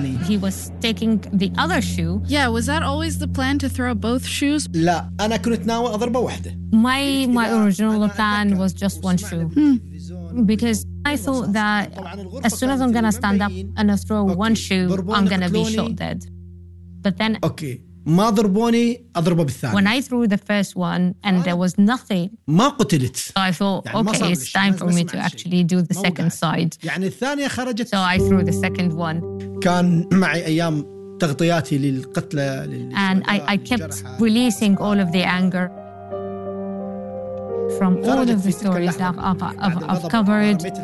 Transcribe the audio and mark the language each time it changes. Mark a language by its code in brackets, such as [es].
[en] he was taking the other shoe. Yeah, was that always the plan to throw both shoes? [ar] لا, أنا كنت ناوي أضربه واحدة. [en] My original plan was just one shoe. Hmm. Because I thought that as soon as I'm going to stand up and I throw one shoe, I'm going to be shot dead. But then, okay. [ar] ما ضربوني أضربه بالثاني. [en] When I threw the first one and there was nothing, [ar] ما قتلت. [en] So I thought, [ar] يعني [en] okay, it's time for me to actually do the second side. [ar] يعني الثانية خرجت. [en] So I threw the second one. [ar] كان معي أيام تغطياتي للقتلة. [en] And I kept [ar] للجرحة. [en] Releasing all of the anger from all of the stories I've covered.